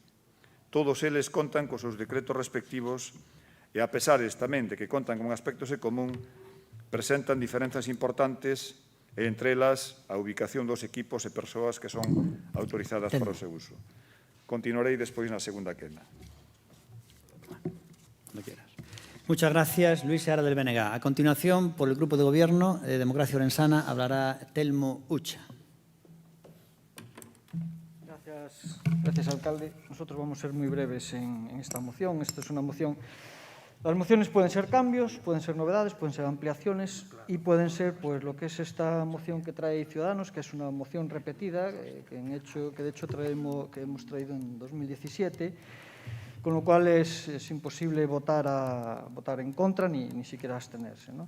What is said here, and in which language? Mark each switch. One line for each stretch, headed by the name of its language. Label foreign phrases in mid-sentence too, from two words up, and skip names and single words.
Galician: Todos eles contan cos seus decretos respectivos e, a pesares tamén de que contan con aspectos en común, presentan diferenzas importantes e, entre elas, a ubicación dos equipos e persoas que son autorizadas para o seu uso. Continuarei despois na segunda quenda.
Spanish: Muchas gracias, Luis Seara del BNG. A continuación, por el Grupo de Gobierno de Democracia Orensana, hablará Telmo Ucha. Gracias, alcalde. Nosotros vamos a ser muy breves en esta moción. Esta es una moción. Las mociones pueden ser cambios, pueden ser novedades, pueden ser ampliaciones y pueden ser, pues, lo que es esta moción que trae Ciudadanos, que es una moción repetida, que de hecho hemos traído en 2017, con lo cual es imposible votar en contra ni siquiera abstenerse, ¿no?